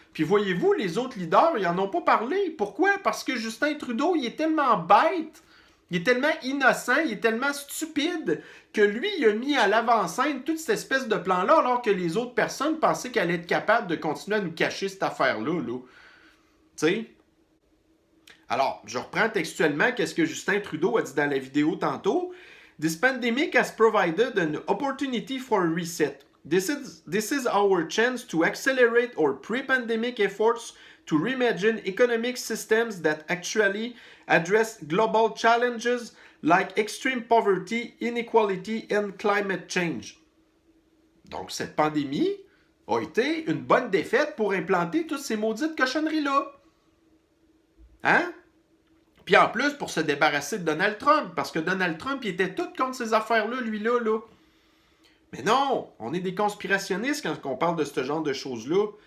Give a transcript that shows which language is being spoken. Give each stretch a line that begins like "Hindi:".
French: Puis voyez-vous, les autres leaders, ils en ont pas parlé. Pourquoi? Parce que Justin Trudeau, il est tellement bête, il est tellement innocent, il est tellement stupide que lui, il a mis à l'avant-scène toute cette espèce de plan-là, alors que les autres personnes pensaient qu'elle allait être capable de continuer à nous cacher cette affaire-là. Là. Tu sais? Alors, je reprends textuellement qu'est-ce que Justin Trudeau a dit dans la vidéo tantôt.
English: This pandemic has provided an opportunity for a reset. This is our chance to accelerate our pre-pandemic efforts to reimagine economic systems that actually address global challenges like extreme poverty, inequality and climate change.
French: Donc, cette pandémie a été une bonne défaite pour implanter toutes ces maudites cochonneries-là. Hein? Puis en plus, pour se débarrasser de Donald Trump, parce que Donald Trump, il était tout contre ces affaires-là, lui-là, là. Mais non, on est des conspirationnistes quand on parle de ce genre de choses-là.